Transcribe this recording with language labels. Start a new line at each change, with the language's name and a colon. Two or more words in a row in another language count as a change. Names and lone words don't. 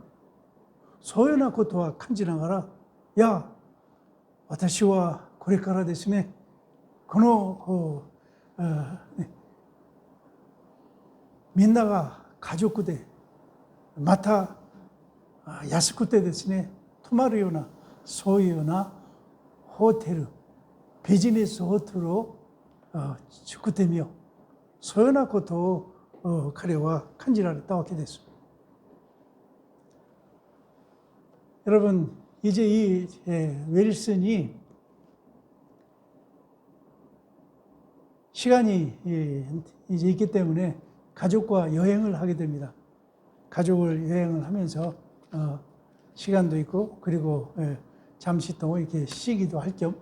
Japanese: そういうようなことは感じながら、いや、私はこれからですね、このみんなが家族でまた安くてですね、泊まるようなそういうようなホテル、ビジネスホテルを作ってみよう。そういうようなことを彼は感じられたわけです。
Korean: 여러분, 이제 이 웰슨이 시간이 이제 있기 때문에 가족과 여행을 하게 됩니다. 가족을 여행을 하면서 시간도 있고 그리고 잠시 동안 이렇게 쉬기도 할 겸.